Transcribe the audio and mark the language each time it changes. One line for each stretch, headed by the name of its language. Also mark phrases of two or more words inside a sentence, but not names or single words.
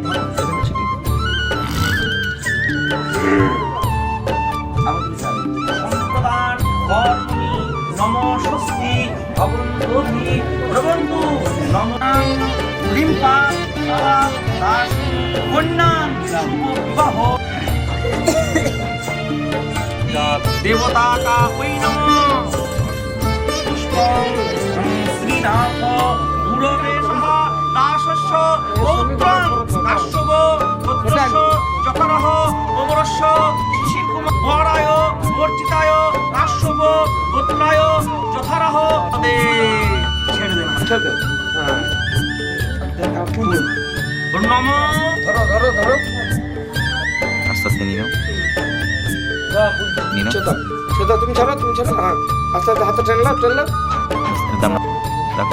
Sanskrit: সম্প্রদান কর্মণি নম স্বস্তি ভবন্তোধি প্রবন্ধু নমঃ রিম্পা দাসী কন্যাং শুভ বিবাহ देवता का वै नमः पुष्पं श्रीनाथ गुरवे सह दासस्य পৌত্রং কাশ্যপ গোত্রস্য যথারহ অমরস্য শিশিরকুমার বরায় বর্চিতায় কাশ্যপ গোত্রায় যথারহ
Bangla: ছেড়ে দেন হ্যাঁ
Sanskrit: নম
Bangla: ধরো ধরো ধরো আস্তে আস্তে নিয়ে নাও নিয়ে নাও সেটা সেটা তুমি ছাড়ো হ্যাঁ আস্তে আস্তে হাতে টেনলাম দাম রাখো